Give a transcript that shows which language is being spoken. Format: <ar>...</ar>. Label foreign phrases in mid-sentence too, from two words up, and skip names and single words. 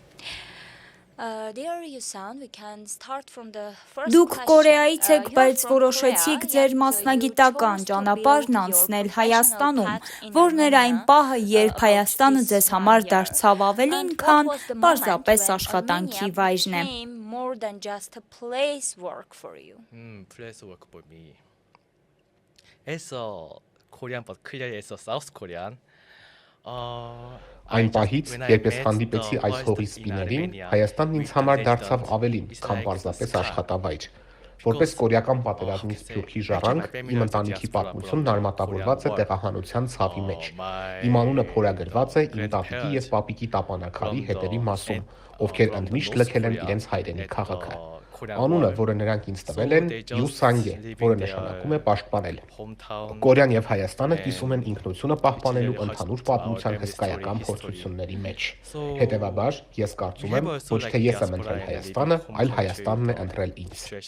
<hy>Դուք Կորեայից եք, բայց որոշեցիք ձեր մասնագիտական ճանապարհն անցնել Հայաստանում, որն էր այն պահը, երբ Հայաստանը ձեզ համար դարձավ ավելին, քան պարզապես աշխատանքի վայրն է։</hy> <en>Place work for me. Korean but clearly it's South Korean.</en> <hy>Այն պահից, երբ ես հանդիպեցի այս հողի սպիներին, Հայաստանն ինձ համար դարձավ ավելին, քան պարզապես աշխատավայր։ Որպես կորեական պատերազմից Սփյուռքի ժառանգ, իմ ընտանիքի պատմությունն արմատավորված է տեղահանության ցավի մեջ։ Իմ անունը փորագրված է իմ տատիկի եւ պապիկի տապանակարի հետևի մասում, ովքեր ընդմիշտ լքել են իրենց հայրենի քաղաքը։ Անունը, որը նրանք ինձ տվել են, Յուսանգ է, որը նշանակում է պաշտպանել։ Կորեան եւ Հայաստանը կիսում են ինքնությունը պահպանելու ընդհանուր պատմության հսկայական փորձությունների մեջ։ Հետևաբար, ես կարծում եմ, ոչ թե ես եմ ընտրել Հայաստանը, այլ Հայաստանն է ընտրել ինձ։</hy>